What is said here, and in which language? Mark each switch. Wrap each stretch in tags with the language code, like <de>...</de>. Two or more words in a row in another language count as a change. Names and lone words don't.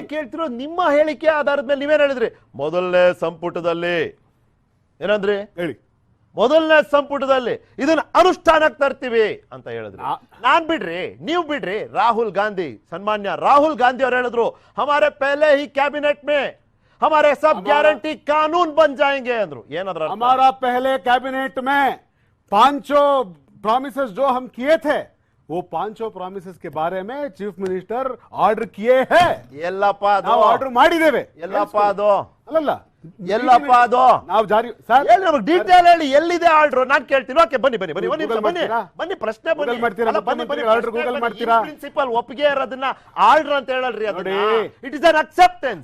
<kn>ಕೇಳ್ತಿರೋ ನಿಮ್ಮ ಹೇಳಿಕೆ ಆಧಾರದ ಮೇಲೆ ನೀವೇನ್ ಹೇಳಿದ್ರಿ? ಮೊದಲನೇ ಸಂಪುಟದಲ್ಲಿ ಏನಂದ್ರಿ? ಹೇಳಿ. ಮೊದಲನೇ ಸಂಪುಟದಲ್ಲಿ ಇದನ್ನ ಅನುಷ್ಠಾನಕ್ಕೆ ತರ್ತೀವಿ ಅಂತ ಹೇಳಿದ್ರಿ. ನಾನ್ ಬಿಡ್ರಿ, ನೀವು ಬಿಡ್ರಿ. ರಾಹುಲ್ ಗಾಂಧಿ, ಸನ್ಮಾನ್ಯ ರಾಹುಲ್ ಗಾಂಧಿ ಅವ್ರು ಹೇಳಿದ್ರು,</kn> <hi>हमारे पहले ही कैबिनेट में हमारे सब गारंटी कानून बन जाएंगे</hi> <kn>अंದ್ರು. ಏನದ್ರ?</kn> <hi>हमारा पहले कैबिनेट में 5 प्रॉमिसेस जो हम किए थे वो 5 प्रॉमिसेस के बारे में</hi> <en>chief minister order</en> <hi>किए हैं.</hi> <kn>ಎಲ್ಲಪ್ಪ ಅದು? ನಾವು ಆರ್ಡರ್ ಮಾಡಿದ್ದೇವೆ. ಎಲ್ಲಪ್ಪ ಅದು? ಅಲ್ಲಲ್ಲ, ಎಲ್ಲಪ್ಪ ಅದು? ನಾವು ಜಾರಿ ಸರ್ ಎಲ್ಲಿ ನಮಗೆ ಡೀಟೇಲ್ ಹೇಳಿ, ಎಲ್ಲಿದೆ ಆರ್ಡರ್? ನಾನು ಕೇಳ್ತೀನಿ. ಓಕೆ, ಬನ್ನಿ ಬನ್ನಿ ಬನ್ನಿ, ಬನ್ನಿ ಪ್ರಶ್ನೆ ಬನ್ನಿ. ಪ್ರಿನ್ಸಿಪಲ್ ಒಪ್ಪಿಗೆ ಇರೋದನ್ನ ಆರ್ಡರ್ ಅಂತ ಹೇಳಲ್ರಿ.</kn> <en>it is an acceptance.</en>